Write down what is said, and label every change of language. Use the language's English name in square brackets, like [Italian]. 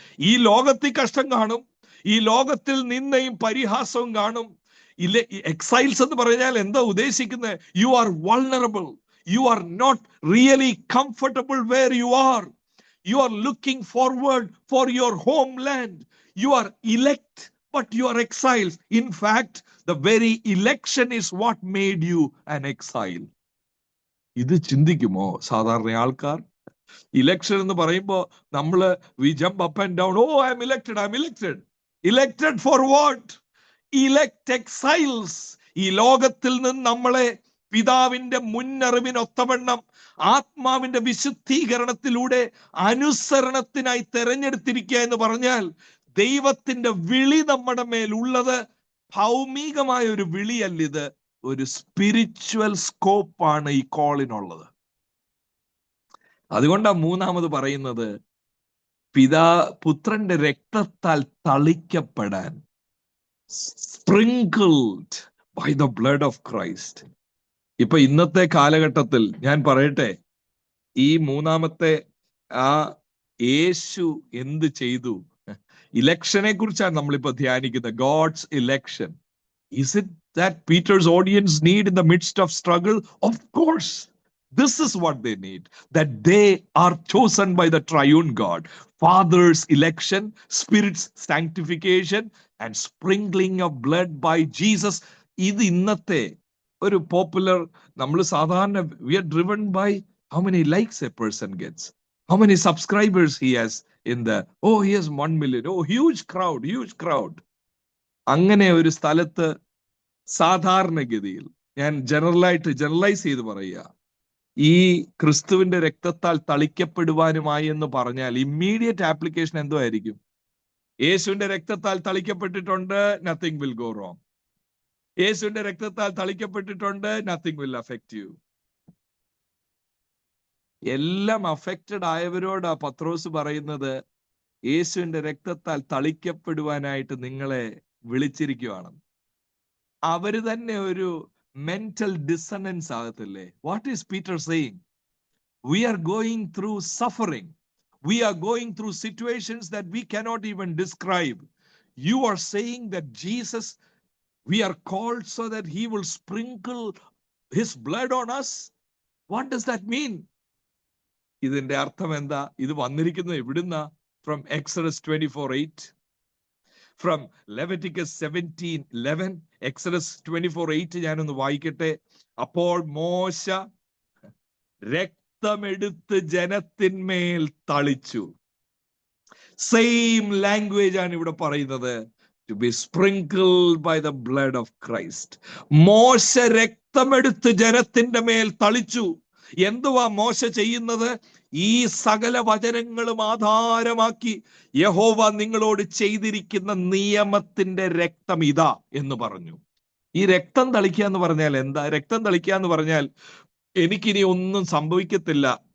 [Malayalam] ഈ ലോകത്തിൽ കഷ്ടം കാണും, ഈ ലോകത്തിൽ നിന്നയും പരിഹാസവും കാണും. [English] exiles [Malayalam] എന്ന് പറഞ്ഞാൽ എന്താ ഉദ്ദേശിക്കുന്നത്? [English] You are vulnerable, you are not really comfortable where you are, you are looking forward for your homeland. You are elect but you are exiles. In fact, the very election is what made you an exile. [Malayalam] ഇത് ചിന്തിക്കുമോ സാധാരണ ആൾക്കാർ? Election എന്ന് പറയുമ്പോൾ നമ്മള് [English] we jump up and down. Oh, I am elected, I am elected. Elected for what? Elect exiles. [Malayalam] ഈ ലോകത്തിൽ നിന്ന് നമ്മളെ പിതാവിന്റെ മുന്നറിവിനൊത്തവണ്ണം ആത്മാവിന്റെ വിശുദ്ധീകരണത്തിലൂടെ അനുസരണത്തിനായി തെരഞ്ഞെടുത്തിരിക്കുക എന്ന് പറഞ്ഞാൽ ദൈവത്തിന്റെ വിളി നമ്മുടെ മേലുള്ളത് ഭൗമികമായ ഒരു വിളിയല്ലിത്, ഒരു സ്പിരിച്വൽ സ്കോപ്പാണ് ഈ കോളിനുള്ളത്. അതുകൊണ്ടാണ് മൂന്നാമത് പറയുന്നത് പുത്രന്റെ രക്തത്താൽ തളിക്കപ്പെടാൻ, [English] Sprinkled by the blood of Christ. [Malayalam] ഇപ്പൊ ഇന്നത്തെ കാലഘട്ടത്തിൽ ഞാൻ പറയട്ടെ, ഈ മൂന്നാമത്തെ ആ യേശു എന്ത് ചെയ്തു? ഇലക്ഷനെ കുറിച്ചാണ് നമ്മളിപ്പോ ധ്യാനിക്കുന്നത്. [English] God's election. Is it that Peter's audience need in the midst of struggle? Of course. This is what they need. That they are chosen by the triune God. Father's election, Spirit's sanctification, and sprinkling of blood by Jesus. [Malayalam] ഇത് ഇന്നത്തെ ഒരു popular, നമ്മൾ സാധാരണ [English] we are driven by how many likes a person gets, how many subscribers he has in the, oh, he has 1 million, oh, huge crowd. [Malayalam] അങ്ങനെ ഒരു സ്ഥലത്ത് സാധാരണഗതിയിൽ ഞാൻ ജനറലൈസ് ചെയ്ത് പറയുക, ഈ ക്രിസ്തുവിന്റെ രക്തത്താൽ തളിക്കപ്പെടുവാനുമായി എന്ന് പറഞ്ഞാൽ ഇമ്മീഡിയറ്റ് ആപ്ലിക്കേഷൻ എന്തോ ആയിരിക്കും? യേശുവിന്റെ രക്തത്താൽ തളിക്കപ്പെട്ടിട്ടുണ്ട്, [English] Nothing will go wrong. [Malayalam] യേശുവിന്റെ രക്തത്താൽ തളിക്കപ്പെട്ടിട്ടുണ്ട്, [English] Nothing will affect you. [Malayalam] എല്ലാം അഫക്റ്റഡ് ആയവരോടാ പത്രോസ് പറയുന്നത്, യേശുവിന്റെ രക്തത്താൽ തളിക്കപ്പെടുവാനായിട്ട് നിങ്ങളെ വിളിച്ചിരിക്കുവാണ്. അവര് തന്നെ ഒരു mental dissonance ആകത്തില്ലേ? [English] What is Peter saying? We are going through suffering, we are going through situations that we cannot even describe. You are saying that Jesus, we are called so that he will sprinkle his blood on us. What does that mean? [Malayalam] ഇതിന്റെ അർത്ഥം എന്താ? ഇത് വന്നിരിക്കുന്നത് എവിടുന്ന? From Exodus 24:8, from Leviticus 17:11, Exodus 24:8 ഞാനൊന്ന് വായിക്കട്ടെ. അപ്പോൾ മോശ രക്തമെടുത്ത് ജനത്തിന്മേൽ തളിച്ചു. സെയിം ലാംഗ്വേജ് ആണ് ഇവിടെ പറയുന്നത്. [English] To be sprinkled by the blood of Christ. [Malayalam] മോശ രക്തമെടുത്ത് ജനത്തിന്റെ മേൽ തളിച്ചു. എന്തുവാ മോശ ചെയ്യുന്നത്? ഈ സകല വചനങ്ങളും ആധാരമാക്കി യഹോവ നിങ്ങളോട് ചെയ്തിരിക്കുന്ന നിയമത്തിന്റെ രക്തം ഇതാ എന്ന് പറഞ്ഞു. ഈ രക്തം തളിക്കുക എന്ന് പറഞ്ഞാൽ എന്താ? രക്തം തളിക്കുക എന്ന് പറഞ്ഞാൽ എനിക്കിനി ഒന്നും സംഭവിക്കത്തില്ല,